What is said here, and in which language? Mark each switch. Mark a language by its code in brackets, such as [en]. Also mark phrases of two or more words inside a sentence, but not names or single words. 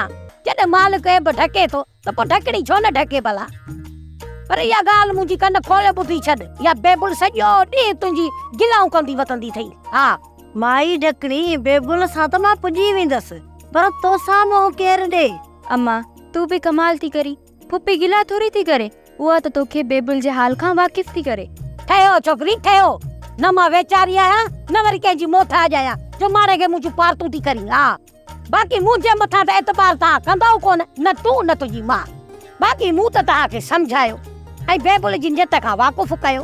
[sd] जॾहिं मालिक ऐब ढके थो त पोइ ढकड़ी छो न ढके भला? पर इहा ॻाल्हि मुंहिंजी कन खोले ॿुधी छॾ, या बेबुल सॼो ॾींहुं तुंहिंजी गिलाऊं कंदी वतंदी थई। हा माई ढकणी बेबुल सां त मां पुॼी वेंदसि, पर तोसां मोह केरु ॾे। अम्मा तू भी कमाल थी करी, पुपी गिला थोड़ी थी करे, उहा त तोखे बेबुल जे हाल खां वाकिफ थी करे। ठहियो छोकिरी ठहियो, न मां वेचारी आहियां न वरी कंहिंजी मोथाज आहियां जो मारे खे मुंहिंजूं पारतूं थी करी। हा बाक़ी मुंहिंजे मथां त एतबार तव्हां कंदव कोन, न तूं न तुंहिंजी मां। बाक़ी मूं त तव्हांखे सम्झायो ऐं बेबुल जी नियत खां वाक़ुफ़ कयो।